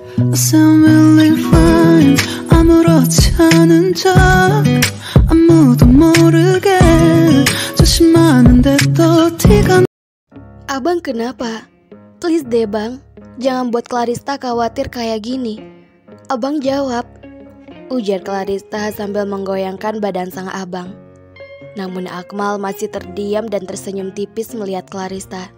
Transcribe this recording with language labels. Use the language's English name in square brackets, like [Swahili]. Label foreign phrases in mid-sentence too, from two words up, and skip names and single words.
[English] I sound really fine. [Korean] 아무렇지 않은 척 아무도 모르게 조심하는데 또 티가. [Indonesian] Abang kenapa? Please deh bang, jangan buat Clarista khawatir kayak gini. Abang jawab, ujar Clarista sambil menggoyangkan badan sang abang. Namun Akmal masih terdiam dan tersenyum tipis melihat Clarista.